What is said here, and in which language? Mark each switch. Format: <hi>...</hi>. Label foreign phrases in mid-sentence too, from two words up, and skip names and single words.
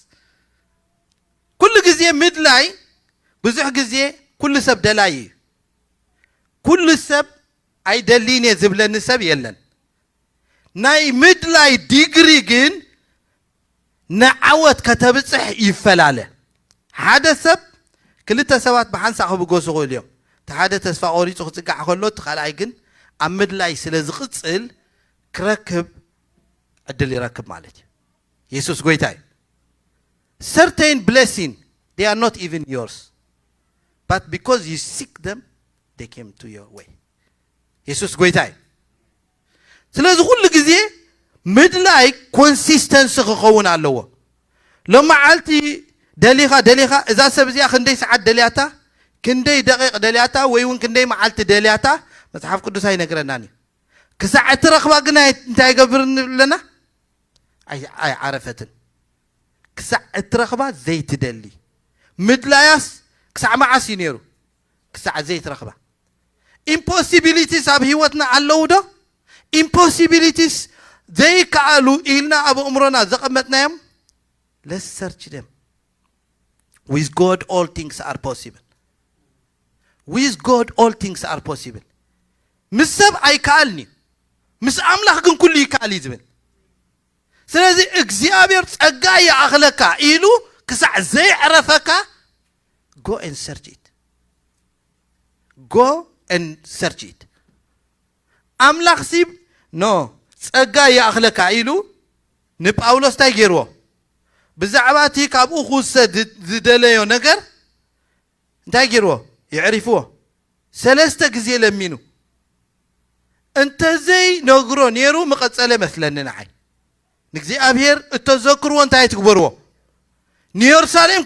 <ti>ኩሉ ግዜ ምድላይ ብዙሕ ግዜ ኩሉ ሰብ ደላይ እዩ ኩሉ ሰብ ኣይደሊን እየ ዝብለኒ ሰብ የለን ናይ ምድላይ ዲግሪ ግን ንዓወት ከተብጽሕ ይፈላለ ሓደ ሰብ ክልተ ሰባት ብሓንሳእ ክብገሱ ይኽእሉ እዮም እቲ ሓደ ተስፋ ቆሪፁ ክጽጋዕ ከሎ እቲ ካልኣይ ግን ኣብ ምድላይ ስለ ዝቕጽል ክረክብ ዕድል ይረክብ ማለት እዩ ኢየሱስ ጎይታ እዩ</ti> <en>certain blessing they are not even yours but because you seek them they came to your way</en> <ti>ኢየሱስ ጎይታ እዩ ስለዚ ኩሉ ግዜ ምድላይ ኮንሲስተንሲ ክኸውን ኣለዎ ለመዓልቲ ደሊኻ እዛ ሰብ እዚኣ ክንደይ ሰዓት ደልያታ ክንደይ ደቂቕ ደልያታ ወይ እውን ክንደይ መዓልቲ ደልያታ መጽሓፍ ቅዱስ ኣይነግረናን እዩ ክሳዕ እትረኽባ ግን እንታይ ይገብር ለና ኣይዓረፈትን ክሳዕ እትረኽባ ዘይትደሊ ምድላያስ ክሳዕ መዓስ እዩ ነይሩ ክሳዕ ዘይትረኽባ ኢምፖሲቢሊቲስ ኣብ ህይወትና ኣለዉ ዶ ኢምፖሲቢሊቲስ ዘይከኣሉ ኢልና ኣብ እምሮና ዘቐመጥናዮም</ti> <en>let's search them with God all things are possible with God all things are possible</en> <ti>ምስ ሰብ ኣይከኣልኒ ምስ ኣምላኽ ግን ኩሉ ይከኣል እዩ ዝብል ስለዚ እግዚአብሔር ጸጋ ይኣኽለካ ኢሉ ክሳዕ ዘይዕረፈካ</ti> <en>go and search it go and search it</en> <ti>ኣምላኽ ሲብ ኖ ጸጋ ይኣኽለካ ኢሉ ንጳውሎስ እንታይ ገይርዎ ብዛዕባ እቲ ካብኡ ክውሰድ ዝደለዮ ነገር እንታይ ገይርዎ ይዕሪፍዎ ሰለስተ ግዜ ለሚኑ እንተዘይ ነግሮ ነይሩ መቐጸለ መስለኒ ንዓይ ንእግዚአብሔር እተዘክርዎ እንታይ ትግበርዎ ንኢየሩሳሌም</ti>